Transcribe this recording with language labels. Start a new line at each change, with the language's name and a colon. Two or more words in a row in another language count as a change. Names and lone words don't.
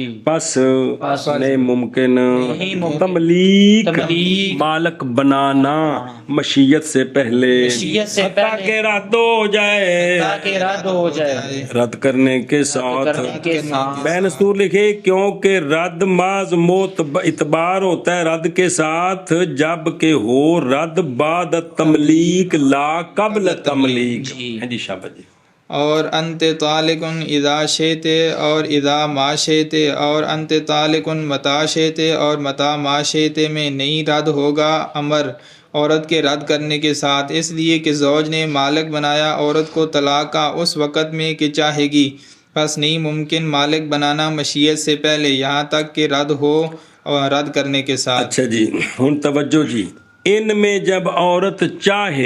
Urdu: پس نہیں ممکن تملیک مالک بنانا مشیت سے پہلے، تاکہ رد ہو جائے، رد کرنے کے ساتھ، بین سطور لکھے، کیونکہ رد ماز موت اعتبار ہوتا ہے رد کے ساتھ جب کہ ہو رد
Arabic: بعد تملیک لا قبل تملیک،
Urdu: جی شاباش جی، اور
Arabic: انت طالق اذا شئت،
Urdu: اور
Arabic: اذا ما شئت،
Urdu: اور
Arabic: انت طالق متا شئت،
Urdu: اور
Arabic: متا ما شئت
Urdu: میں نہیں رد ہوگا امر عورت کے رد کرنے کے ساتھ، اس لیے کہ زوج نے مالک بنایا عورت کو طلاق کا اس وقت میں کہ چاہے گی، پس نہیں ممکن مالک بنانا مشیت سے پہلے یہاں تک کہ رد ہو اور رد کرنے کے ساتھ۔ اچھا جی، ہن توجہ جی، ان میں جب عورت چاہے،